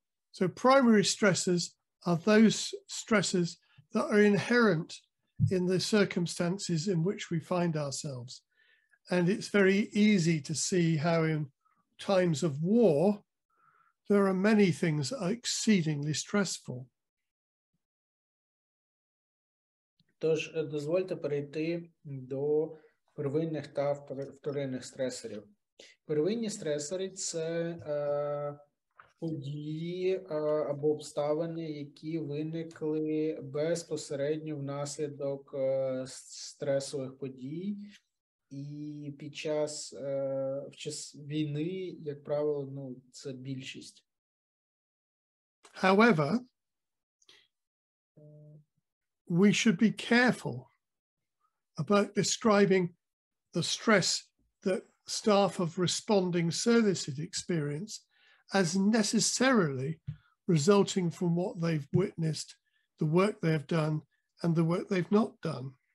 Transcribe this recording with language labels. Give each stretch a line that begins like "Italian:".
English: So primary stressors are those stressors that are inherent in the circumstances in which we find ourselves. And it's very easy to see how in times of war, there are many things that are exceedingly stressful.
Ukrainian: Тож, дозвольте перейти до первинних та вторинних стресорів. Первинні стресори – це події або обставини, які виникли безпосередньо внаслідок стресових подій. І під час війни, як правило, це більшість.
English: However, we should be careful about describing the stress that staff of responding services experience as necessarily resulting from what they've witnessed, the work they've done, and the work they've not done.